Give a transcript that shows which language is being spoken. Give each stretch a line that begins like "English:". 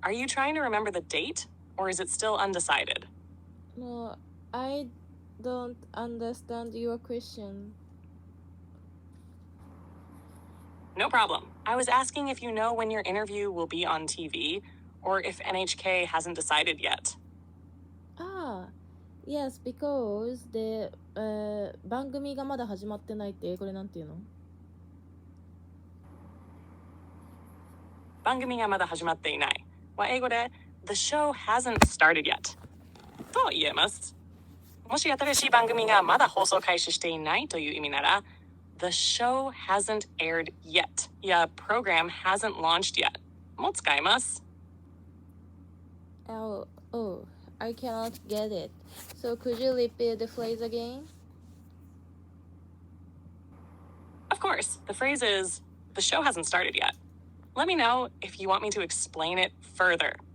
English: Are you trying to remember the date, or is it still undecided? No, I don't understand your question. No problem. I was asking if you know when your interview will be on TV, or if NHK hasn't decided yet. Yes, because the
Japanese: 番組がまだ始まってないって英語でなんて言うの？番組がまだ始まっていないは英語で
English: The show hasn't started yet
Japanese: と言えます。もし新しい番組がまだ放送開始していないという意味なら
English: The show hasn't aired yet
Japanese: や
English: Program hasn't launched yet
Japanese: も使えます。
English: I cannot get it. So could you repeat the phrase again? Of course, the phrase is The show hasn't started yet. Let me know if you want me to explain it further.